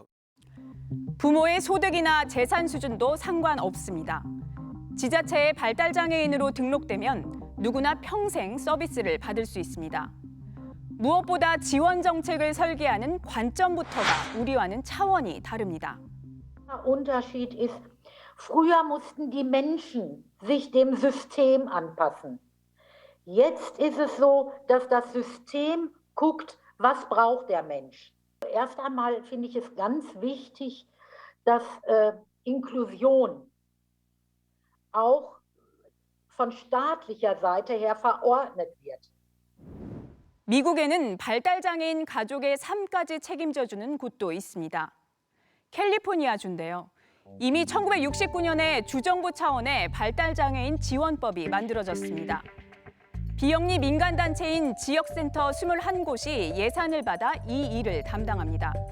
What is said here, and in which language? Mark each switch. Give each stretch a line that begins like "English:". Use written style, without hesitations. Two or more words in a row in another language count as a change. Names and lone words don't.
Korean: 부모의 소득이나 재산 수준도 상관없습니다. 지자체에 발달장애인으로 등록되면 누구나 평생 서비스를 받을 수 있습니다. 무엇보다 지원 정책을 설계하는 관점부터가 우리와는 차원이 다릅니다.
German: Unterschied ist, früher mussten die Menschen sich dem System anpassen. Jetzt ist es so, dass das System guckt, was braucht der Mensch. Erst einmal finde ich es ganz wichtig, dass Inklusion auch von staatlicher Seite her verordnet wird.
Korean: 미국에는 발달장애인 가족의 삶까지 책임져주는 곳도 있습니다. 캘리포니아주인데요. 이미 1969년에 주정부 차원의 발달장애인 지원법이 만들어졌습니다. 비영리 민간단체인 지역센터 21곳이 예산을 받아 이 일을 담당합니다.